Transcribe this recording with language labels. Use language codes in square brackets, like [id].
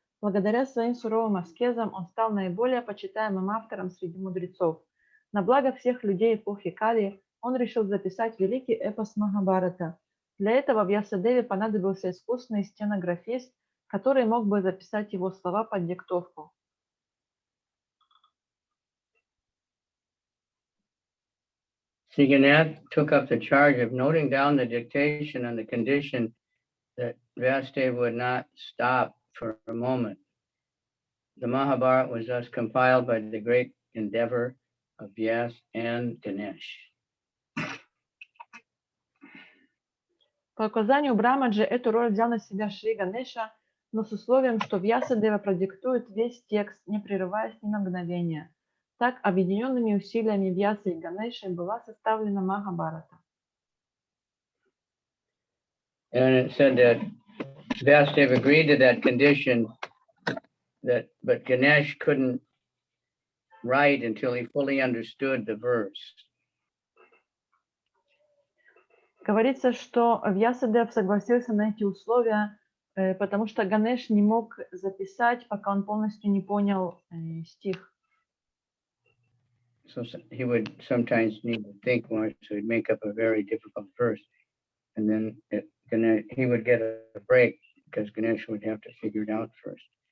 [ru] Благодаря своим суровым аскезам он стал наиболее почитаемым автором среди мудрецов. На благо всех людей эпохи Кали он решил записать великий эпос Махабхарата. Для этого Вьясадеве понадобился искусный стенографист, который мог бы записать его слова под диктовку. [en] Sri Ganesh took up the charge of noting down the dictation on the condition that Vyasadeva would not stop for a moment. The Mahabharata was thus compiled by the great endeavor of Vyas and Ganesh. [ru] По указанию Брамаджи эту роль взял на себя Шри Ганеша, но с условием, что Вьясадева продиктует весь текст, не прерываясь ни на мгновение. Так, объединенными усилиями Вьясы и Ганеши была составлена Махабхарата. [en] And it said that Vyasadeva agreed to that condition, but Ganesh couldn't write until he fully understood the verse. [ru] Говорится, что Вьясадев согласился на эти условия, потому что Ганеш не мог записать, пока он полностью не понял стих. [en] So he would sometimes need to think more, so he'd make up a very difficult verse. And then he would get a break because Ganesh would have to figure it out first.